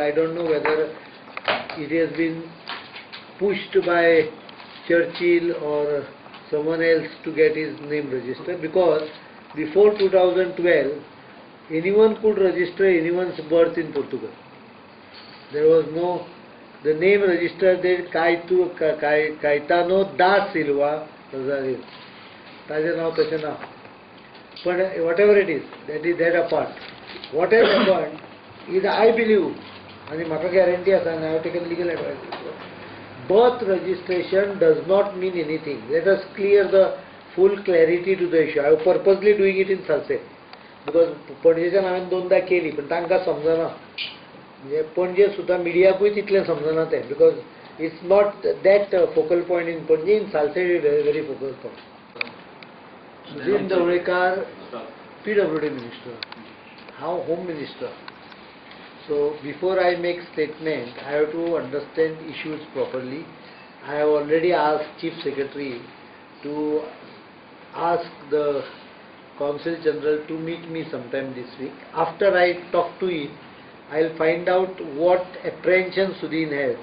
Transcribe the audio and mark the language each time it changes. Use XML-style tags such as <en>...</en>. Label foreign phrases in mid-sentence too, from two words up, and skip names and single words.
<en>I don't know whether it has been pushed by Churchill or someone else to get his name registered, because before 2012 anyone could register anyone's birth in Portugal. There was no, the name registered there Caetano da Silva</en> <kok>ताजें नाव तशें ना.</kok> <en>पण whatever it is, that apart, what has happened is, I believe, and</en> <kok>म्हाका guarantee आसा,</kok> <en>and I have taken legal advice, birth registration does not mean anything. Let us clear the full clarity to the issue. I am purposely doing it in Salse, because</en> <kok>पणजेच्यान हांवें दोनदा केली पण तांकां समजना. म्हणजे पणजे सुद्दां मिडियाकूय तितलें समजना तें,</kok> <en>because it's not that focal point in</en> <kok>पणजे.</kok> <en>in Salcete very focal point. Sudin Dhavalikar PWD minister, हांव home minister. So before I make statement, I have to understand issues properly. I have already asked Chief Secretary to ask the Consul General to meet me sometime this week. After I talk to him, I will find out what apprehension Sudin has.</en>